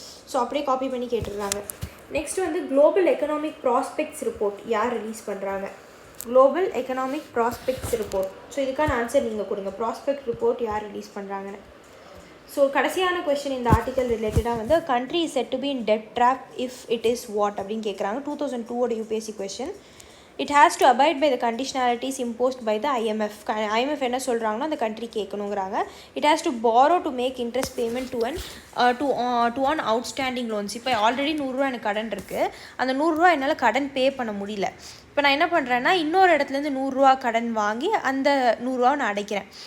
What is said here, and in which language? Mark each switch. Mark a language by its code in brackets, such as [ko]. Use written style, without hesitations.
[ta] So அப்படியே copy பண்ணி கேட்டுருக்காங்க. நெக்ஸ்ட் வந்து குளோபல் எக்கனாமிக் ப்ராஸ்பெக்ட்ஸ் ரிப்போர்ட் யார் ரிலீஸ் பண்ணுறாங்க. Global economic prospects report. So இதுக்கான ஆன்சர் நீங்கள் கொடுங்க. ப்ராஸ்பெக்ட் ரிப்போர்ட் யார் ரிலீஸ் பண்ணுறாங்கன்னு. ஸோ கடைசியான கொஸ்டின் இந்த ஆர்டிக்கல் ரிலேட்டடாக வந்து [en] country is set to be in debt trap if it is what [ta] அப்படின்னு கேட்குறாங்க. [en] 2002 UPSC question. It has to abide by the conditionalities imposed by the IMF. [ta] IMF என்ன சொல்கிறாங்கன்னா அந்த country கேட்கணுங்கிறாங்க. [en] It has to borrow to make interest payment to an outstanding loans. [ta] இப்போ already 100 ரூபா எனக்கு கடன் இருக்குது, அந்த 100 ரூபா என்னால் கடன் பே பண்ண முடியல. இப்போ நான் என்ன பண்ணுறேன்னா இன்னொரு இடத்துலேருந்து 100 கடன் வாங்கி அந்த 100 நான் அடைக்கிறேன்.